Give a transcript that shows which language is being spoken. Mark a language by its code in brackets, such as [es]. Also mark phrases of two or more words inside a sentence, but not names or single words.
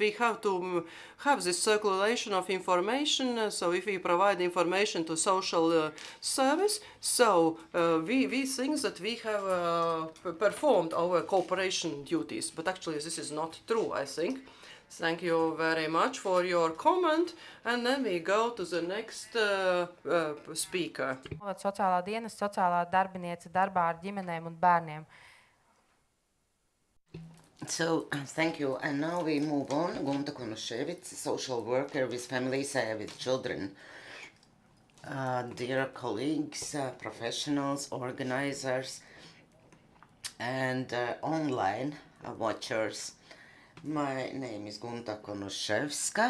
[en] We have to have this circulation of information, so if we provide information to social service, so we think that we have performed our cooperation duties, but actually this is not true, I think. Thank you very much for your comment, and then we go to the next speaker. [lv] Sociālā dienas, sociālā darbiniece darbā ar ģimenēm un bērniem. [en] So, thank you. And now we move on. Gunta Konushevits, social worker with families with children. Dear colleagues, professionals, organizers, and online watchers, my name is Gunta Konushevska.